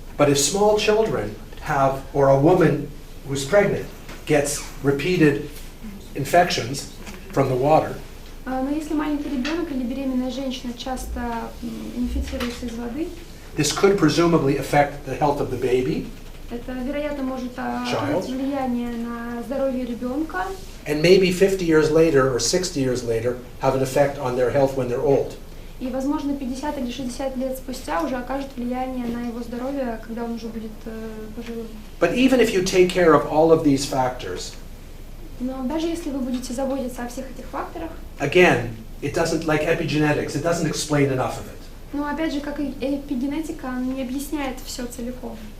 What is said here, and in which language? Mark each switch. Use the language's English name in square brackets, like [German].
[English] But if small children have, or a woman who's pregnant gets repeated infections from the water, [Russian] Но если маленький ребенок или беременная женщина часто инфицируется из воды, [English] this could presumably affect the health of the baby, [Russian] это, вероятно, может оказать влияние на здоровье ребенка, [English] and maybe 50 years later or 60 years later have an effect on their health when they're old. [Russian] И, возможно, 50 или 60 лет спустя уже окажет влияние на его здоровье, когда он уже будет пожилым. [English] But even if you take care of all of these factors, [Russian] Но даже если вы будете заботиться о всех этих факторах, [English] again, it doesn't, like epigenetics, it doesn't explain enough of it. [Russian] но опять же, как и эпигенетика, она не объясняет все целиком.